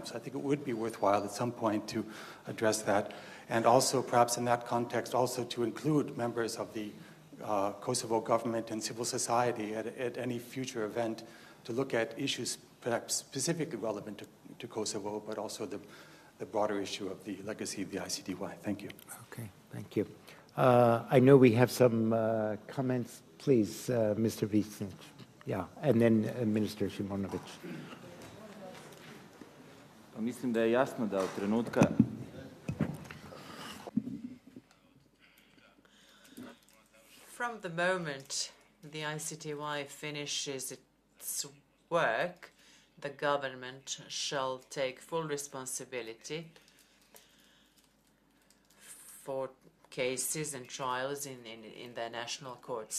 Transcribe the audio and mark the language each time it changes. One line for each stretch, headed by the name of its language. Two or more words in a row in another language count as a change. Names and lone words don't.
English: So I think it would be worthwhile at some point to address that, and also perhaps in that context also to include members of the Kosovo government and civil society at any future event to look at issues perhaps specifically relevant to Kosovo, but also the broader issue of the legacy of the ICTY. Thank you. Okay, thank you. I know we have some comments. Please, Mr. Vicent. Yeah, and then Minister Simonovic.
Croatian: Mislim da je jasno da od trenutka
English: From the moment the ICTY finishes its work, the government shall take full responsibility for cases and trials in their national courts.